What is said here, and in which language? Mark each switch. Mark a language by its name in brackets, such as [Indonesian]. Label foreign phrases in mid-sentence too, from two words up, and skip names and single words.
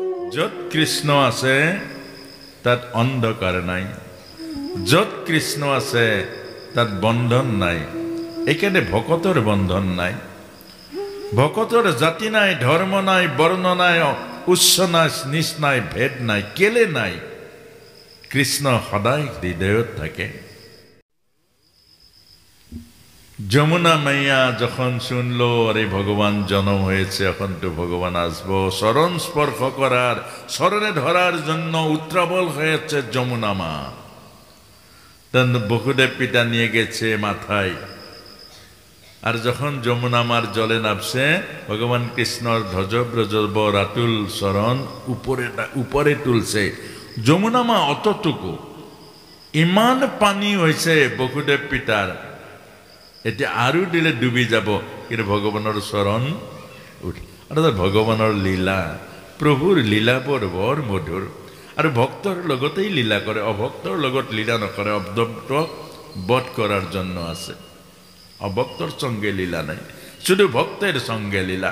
[Assamese] য'ত কৃষ্ণ আছে তাত অন্ধকাৰ নাই, য'ত কৃষ্ণ আছে তাত বন্ধন নাই। এখানে ভকতৰ বন্ধন নাই, ভকতৰ জাতি নাই, ধৰ্ম নাই, বৰ্ণ নাই, উচ্চ নাই, নিচ নাই, ভেদ নাই। কেলে নাই? কৃষ্ণ সদায় হৃদয়ত থাকে। [Bangla] যমুনা মাইয়া যখন শুনলো আরে ভগবান জন্ম হয়েছে, এখন তো ভগবান আসবো, চরণ স্পর্শ করার, চরণে ধরার জন্য উত্রাবল হয়েছে যমুনা মা। তখন বসুদেব পিতা নিয়ে গেছে মাথায়। আর যখন যমুনা মার জলে নামছে, ভগবান কৃষ্ণর ধ্বজব্রজ রাতুল চরণ উপরে তুলছে। যমুনা মা অতটুকু, [Assamese] ইমান পানী [Bangla] হয়েছে বসুদেব পিতার, এটা আরো দিলে [Assamese] ডুবি যাব, [Bangla] কিন্তু ভগবানের চরণ উঠে। অর্থাৎ ভগবানের লীলা, প্রভুর লীলা [Assamese] বৰ মধুর। আর ভক্তর লগতেই লীলা করে, অভক্তর লগত লীলা নকরে। [Bangla] অভক্তক বধ করার জন্য আছে, অভক্তর সঙ্গে লীলা নাই, শুধু ভক্তের সঙ্গে লীলা।